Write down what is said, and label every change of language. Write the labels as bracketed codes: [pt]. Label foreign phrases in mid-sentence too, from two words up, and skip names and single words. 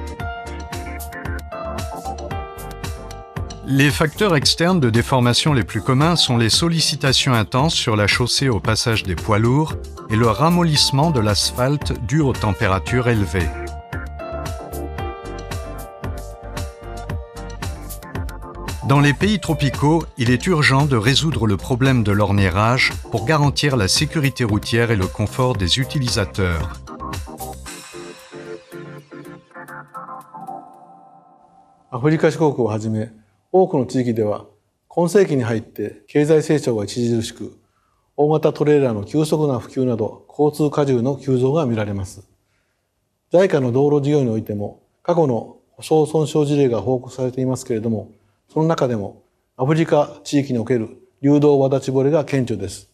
[fr] Les facteurs externes de déformation les plus communs sont les sollicitations intenses sur la chaussée au passage des poids lourds et le ramollissement de l'asphalte dû aux températures élevées. Dans les pays tropicaux, il est urgent de résoudre le problème de l'orniérage pour garantir la sécurité routière et le confort des utilisateurs. [ja] アフリカ諸国をはじめ、多くの地域では今世紀に入って経済成長が著しく、大型トレーラーの急速な普及など交通荷重の急増が見られます。JICAの道路事業においても過去の舗総損傷事例が報告されていますけれども、その中でもアフリカ地域における流動わだち惚れが顕著です。